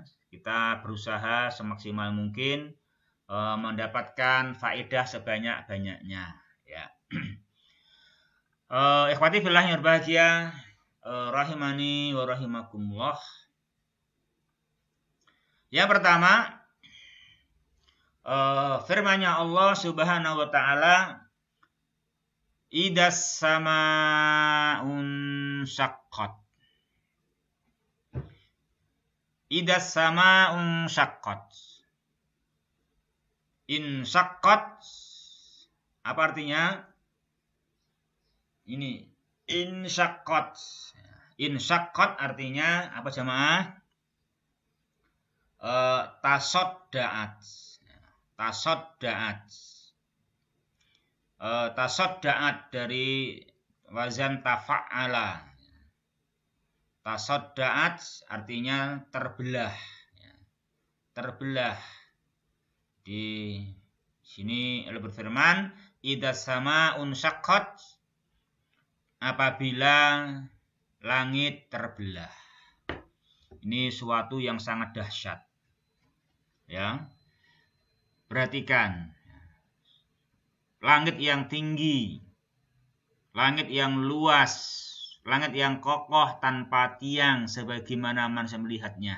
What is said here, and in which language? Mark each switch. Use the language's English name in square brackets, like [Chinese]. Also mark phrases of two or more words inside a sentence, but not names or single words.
[Indonesian] Kita berusaha semaksimal mungkin mendapatkan faedah sebanyak-banyaknya, ya. [Arabic] إخوتي في الله [Indonesian] yang berbahagia, [Arabic] رحمني ورحمكم الله. [Indonesian] Yang pertama, firman-Nya Allah [Arabic] سبحانه وتعالى, إذا السماء انشقت. إذا السماء انشقت. انشقت, [Indonesian] apa artinya? Ini [Arabic] انشقت. انشقت artinya apa jamaah? Tasodda'at. Tasodda'at. [Indonesian] Tasodda'at dari [Arabic] وزن تفاعل. [Indonesian] Tasodda'at artinya terbelah. Terbelah. Di sini Allah berfirman, [Arabic] إذا السماء انشقت, [Indonesian] apabila langit terbelah. Ini suatu yang sangat dahsyat. Ya. Perhatikan. Langit yang tinggi, langit yang luas, langit yang kokoh tanpa tiang sebagaimana manusia melihatnya.